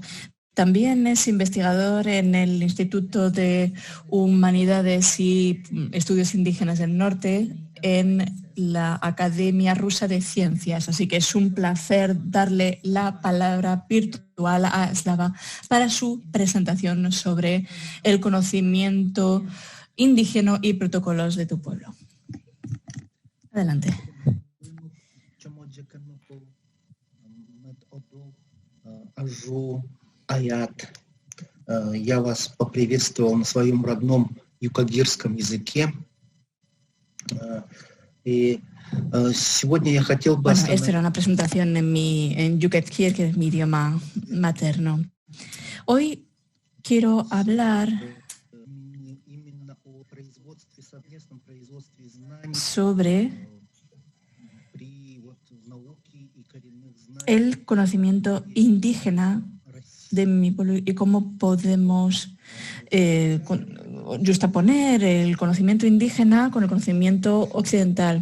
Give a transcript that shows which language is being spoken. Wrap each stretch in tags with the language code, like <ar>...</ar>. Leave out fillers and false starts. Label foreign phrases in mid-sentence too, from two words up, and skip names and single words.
<es>También es investigador en el Instituto de Humanidades y Estudios Indígenas del Norte en la Academia Rusa de Ciencias. Así que es un placer darle la palabra virtual a Slava para su presentación sobre el conocimiento indígena y protocolos de tu pueblo. Adelante.</es> <ru>Аят. Я вас поприветствовал на своем родном юкагирском языке. И сегодня я хотел бы...</ru> <es>Bueno, esta era una presentación en Yukagir, que es mi idioma materno. Hoy quiero hablar sobre el conocimiento indígena de mi pueblo y cómo podemos justaponer el conocimiento indígena con el conocimiento occidental.</es>